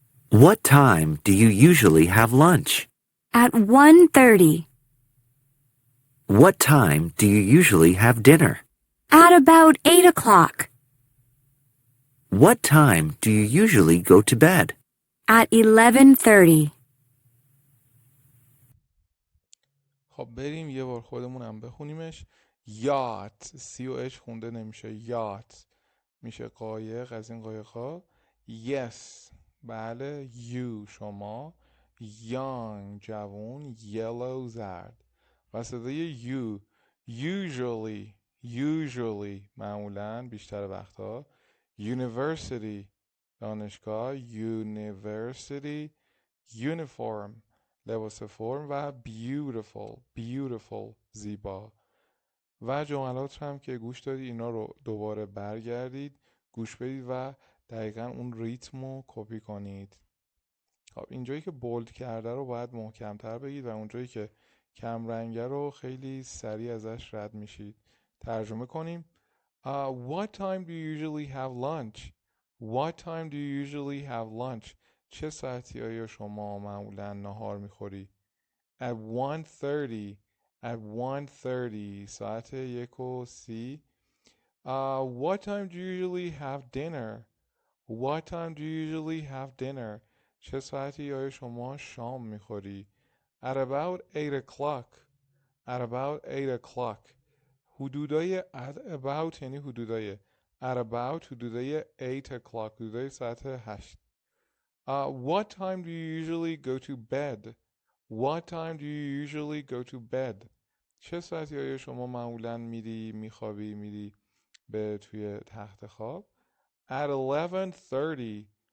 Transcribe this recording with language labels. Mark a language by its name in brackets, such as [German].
[English] What time do you usually have lunch? At 1:30. What time do you usually have dinner? At about 8 o'clock. What time do you usually go to bed? At 11:30. [Persian] خب بریم یه بار خودمون هم بخونیمش. یات سی و اچ خونده نمیشه. یات میشه قایق، از این قایق‌ها. yes بله. you شما. young جوون. yellow زرد. و صدای [English] you usually [Persian] معمولاً بیشتر وقتها. university دانشگاه. university uniform لباس فرم. و beautiful زیبا. و جملات هم که گوش دادید اینا رو دوباره برگردید گوش بدید و دقیقا اون ریتم رو کپی کنید. خب اینجایی که بولد کرده رو باید محکمتر بگید و اونجایی که کم رنگه رو خیلی سریع ازش رد میشید. ترجمه کنیم. [English] What time do you usually have lunch? What time do you usually have lunch? [Persian] چه ساعتی آیا شما معمولا نهار میخوری؟ [English] At 1:30. [Persian] at 1:30 ساعت 1:30. [English] What time do you usually have dinner? What time do you usually have dinner? [Persian] چه ساعتی آیا شما شام میخوری؟ [English] At about 8 o'clock. At about 8 o'clock. [Persian] حدودای [English] at about [Persian] یعنی حدودای. [English] At about [Persian] حدودای [English] 8 o'clock. [Persian] حدودای ساعت 8. [English] What time do you usually go to bed? What time do you usually go to bed? [Persian] چه ساعتی آیا شما معمولا میخوابی به توی تخت خواب؟ [English] At 11:30.